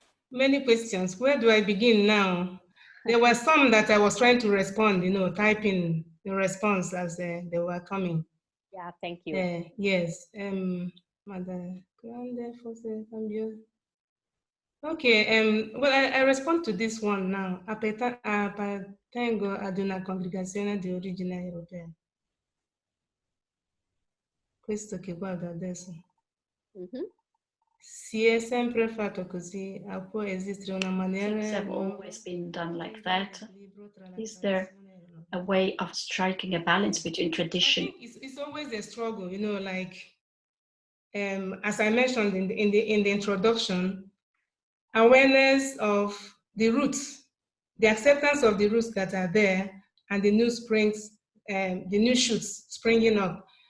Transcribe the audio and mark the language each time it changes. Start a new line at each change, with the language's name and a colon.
English: Many questions. Where do I begin now? There were some that I was trying to respond, typing the response as they were coming. Yeah, thank you. Yes. Madam Grande Jose Cambio. Okay, well, I respond to this one now.
Italian: Appartengo ad una congregazione di origine europea. Questo che guardo adesso. Si è sempre fatto così, può esistere una maniera.
English: Things have always been done like that. Is there a way of striking a balance between tradition? I think it's always a struggle, like as I mentioned in the introduction, awareness of the roots, the acceptance of the roots that are there, and the new springs, the new shoots springing up.